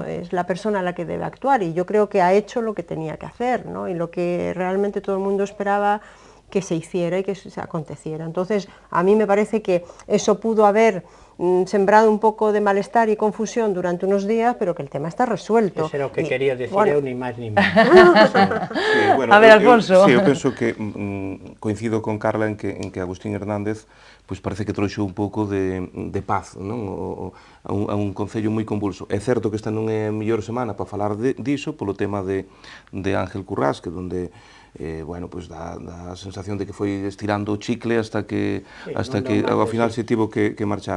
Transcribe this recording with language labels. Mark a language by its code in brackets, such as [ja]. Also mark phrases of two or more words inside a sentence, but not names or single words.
[es] Es la persona la que debe actuar, y yo creo que ha hecho lo que tenía que hacer, ¿no? Y lo que realmente todo el mundo esperaba que se hiciera y que se aconteciera. Entonces, a mí me parece que eso pudo haber sembrado [gl] un pouco de malestar e confusión [es] durante unos días, pero que el tema está resuelto. [gl] Ese era o que quería decir eu, ni máis ni menos. A ver, Alfonso. Sí, eu penso que coincido con Carla en que Agustín Hernández pois parece que trouxo un pouco de paz, non? A un concello moi convulso. É certo que esta non é a mellor semana para falar diso, polo tema de Ángel Currás, que donde bueno, pues dá a sensación de que foi estirando o chicle hasta que ao final se tivo que marchar.